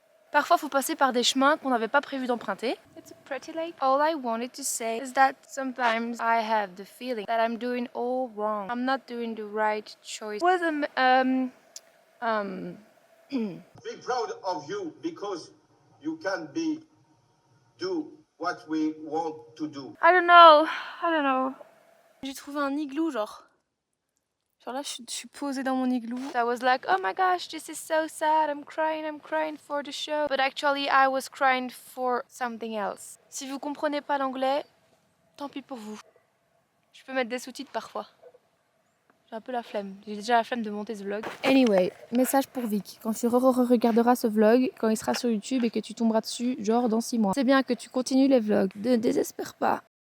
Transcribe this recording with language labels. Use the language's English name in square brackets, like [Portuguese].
[French] Parfois, il faut passer par des chemins qu'on n'avait pas prévu d'emprunter. [English] It's a pretty lake. All I wanted to say is that sometimes I have the feeling that I'm doing all wrong. I'm not doing the right choice. Be proud of you because you can do what we want to do. I don't know. [French] J'ai trouvé un igloo, genre là, je suis posée dans mon igloo. [English] I was like, oh my gosh, this is so sad. I'm crying for the show. But actually, I was crying for something else. [French] Si vous comprenez pas l'anglais, tant pis pour vous. Je peux mettre des sous-titres parfois. J'ai un peu la flemme. J'ai déjà la flemme de monter ce vlog. Anyway, message pour Vic. Quand tu regarderas ce vlog, quand il sera sur YouTube et que tu tomberas dessus, genre dans 6 mois. C'est bien que tu continues les vlogs. Ne désespère pas.